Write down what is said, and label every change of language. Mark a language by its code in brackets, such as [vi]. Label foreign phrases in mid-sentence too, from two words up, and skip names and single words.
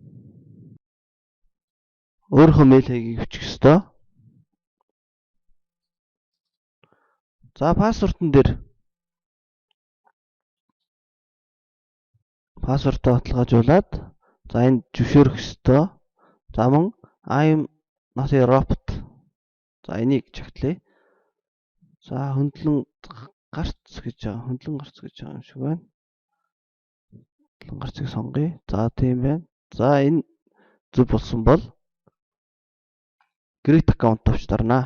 [mn] Өөрийнхөө мэйл хаягийг бичих ёстой. За пассвортон дээр пассвортоо баталгаажуулаад за энд зөвшөөрөх ёстой. За мөн [en] I'm not a robot. [mn] За энийг чагтлаа. За хөндлөн гарц гэж байгаа. Хөндлөн гарц гэж байгаа юм шиг байна. Хөндлөн гарцыг сонгоё. За тийм байна. За энэ зөв болсон бол [en] create account [mn] авч дарнаа.